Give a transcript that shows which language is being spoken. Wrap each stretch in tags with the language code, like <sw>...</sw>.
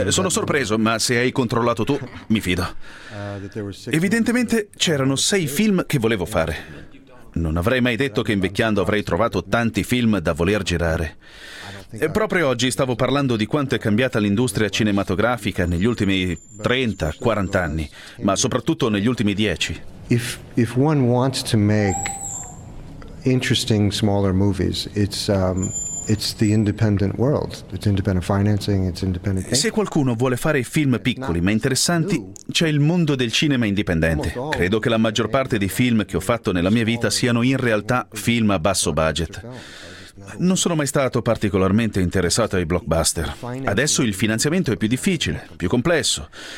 <it>Sono sorpreso, ma se hai controllato tu, mi fido. Evidentemente c'erano 6 film che volevo fare. Non avrei mai detto che invecchiando avrei trovato tanti film da voler girare. E proprio oggi stavo parlando di quanto è cambiata l'industria cinematografica negli ultimi 30, 40 anni, ma soprattutto negli ultimi 10.</it> <en>If one wants to make interesting smaller movies, it's the independent world, it's independent financing, it's independent.</en> <it>Se qualcuno vuole fare film piccoli ma interessanti, c'è il mondo del cinema indipendente. Credo che la maggior parte dei film che ho fatto nella mia vita siano in realtà film a basso budget. Non sono mai stato particolarmente interessato ai blockbuster. Adesso il finanziamento è più difficile, più complesso.</it>